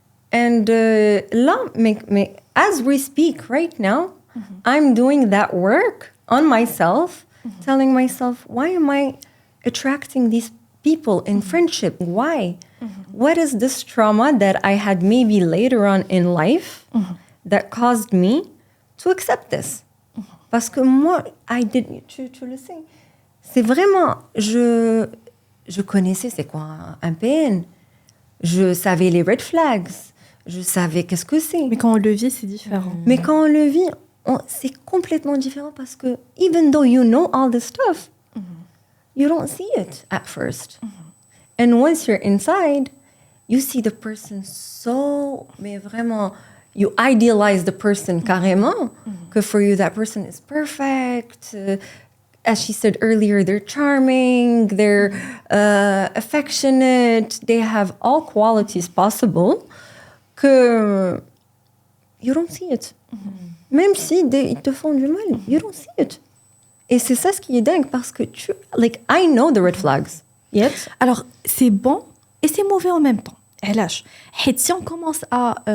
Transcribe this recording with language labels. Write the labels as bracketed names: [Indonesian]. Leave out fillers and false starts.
[English] And là, as we speak right now, I'm doing that work on myself, telling myself, why am I attracting these people in friendship? Why? What is this trauma that I had maybe later on in life that caused me to accept this? [French] Parce que moi, tu le sais, c'est vraiment, je connaissais c'est quoi un PN, je savais les red flags, je savais qu'est-ce que c'est. Mais quand on le vit, c'est différent. Mais quand on le vit, c'est complètement différent parce que [English] even though you know all this stuff, you don't see it at first. And once you're inside, you see the person [French] mais vraiment, [English] you idealize the person [French] carrément, que [English] for you that person is perfect. As she said earlier, they're charming, they're affectionate, they have all qualities possible, [French] que [English] you don't see it. [French] Même si ils te font du mal, [English] you don't see it. [French] Et c'est ça ce qui est dingue, parce que [English] I know the red flags. Yet. [French] Alors, c'est bon et c'est mauvais en même temps. Si on commence à...